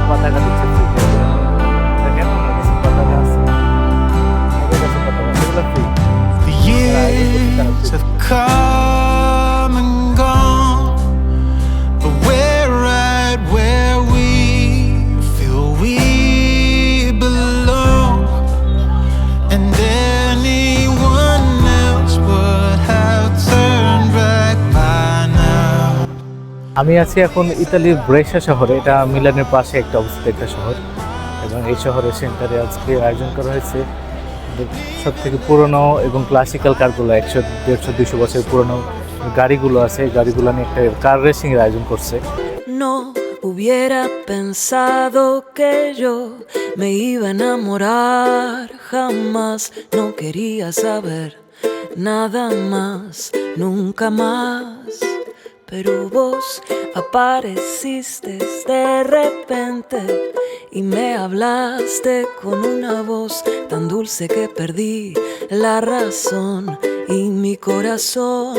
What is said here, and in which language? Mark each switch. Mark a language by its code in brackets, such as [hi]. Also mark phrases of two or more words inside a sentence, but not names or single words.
[en] The years have come and gone, but we're right where we feel we belong, and anyone else would have turned back by now. [bn] আমি আছি এখন ইতালির ব্রেশা শহরে। এটা মিলানের পাশে একটা অবস্থিত একটা শহর, এবং এই শহরের সেন্টারে আজকে আয়োজন করা হয়েছে সব থেকে পুরনো এবং [en] classical cars, [bn] 100, 150, 200 বছর পুরনো গাড়িগুলো আছে। গাড়িগুলো নিয়ে একটা [en] car racing [bn] এর আয়োজন করছে। [es] No hubiera pensado que yo me iba a enamorar, jamás no quería saber nada más, nunca más. Pero vos apareciste de repente y me hablaste con una voz tan dulce que perdí la razón y mi corazón.